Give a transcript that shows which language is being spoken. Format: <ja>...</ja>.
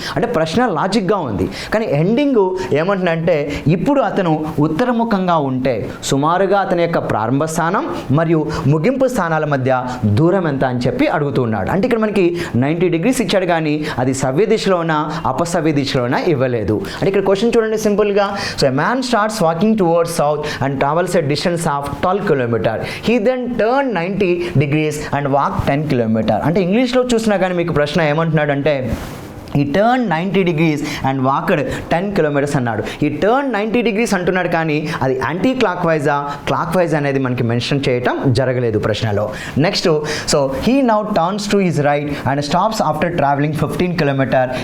<te>అంటే ప్రశ్న లాజిక్గా ఉంది, కానీ ఎండింగ్ ఏమంటుందంటే ఇప్పుడు అతను ఉత్తరముఖంగా ఉంటే సుమారుగా అతని యొక్క ప్రారంభ స్థానం మరియు ముగింపు స్థానాల మధ్య దూరం ఎంత అని చెప్పి అడుగుతున్నాడు. అంటే ఇక్కడ మనకి 90 డిగ్రీస్ ఇచ్చాడు, కానీ అది సవ్య దిశలోనా అపసవ్య దిశలోనా ఇవ్వలేదు. అంటే ఇక్కడ క్వశ్చన్ చూడండి సింపుల్గా.</te> <en>A man starts walking towards south and travels a distance of 12 kilometers. He then turned 90 degrees and walked 10 kilometers.</en> <te>అంటే ఇంగ్లీష్లో చూసినా కానీ మీకు ప్రశ్న ఏమంటున్నాడు అంటే ఈ</te> <en>turn 90 degrees and walked 10 kilometres</en> <te>అన్నాడు. ఈ టర్న్ 90 డిగ్రీస్ అంటున్నాడు, కానీ అది యాంటీ క్లాక్ వైజా క్లాక్ వైజ్ అనేది మనకి మెన్షన్ చేయటం జరగలేదు ప్రశ్నలో.</te> <en>Next he now turns to his right and stops after travelling 15 kilometre.</en>